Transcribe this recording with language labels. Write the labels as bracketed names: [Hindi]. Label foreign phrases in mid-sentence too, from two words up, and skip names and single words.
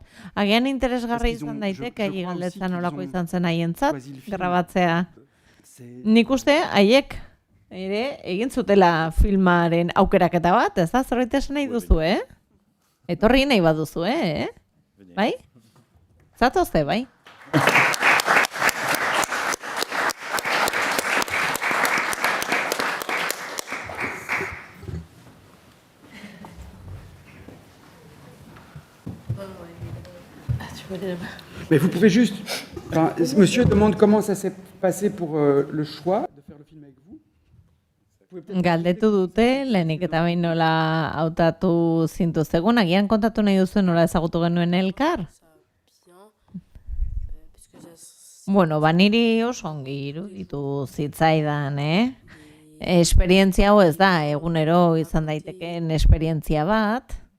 [Basque] Agian interesgarri izan daiteke, galdetzen olako izan zen haientzat, grabatzea. Nik uste, haiek ere egin zutela filmaren aukeraketa bat, ez da, zerbait esan nahi duzu, Etorri nahi baduzu, Bai? Zatozte, bai? [French] Mais vous pouvez juste... Enfin, monsieur demande comment ça s'est passé pour le choix de faire le film avec vous. [Basque] Galdetu dute, lehenik eta behin nola hautatu zintuzegun, agian kontatu nahi duzu nola ezagutu genuen elkar? Bueno, niri oso ongi iruditu zitzaidan, Esperientzia hau ez da, egunero izan daitekeen esperientzia bat.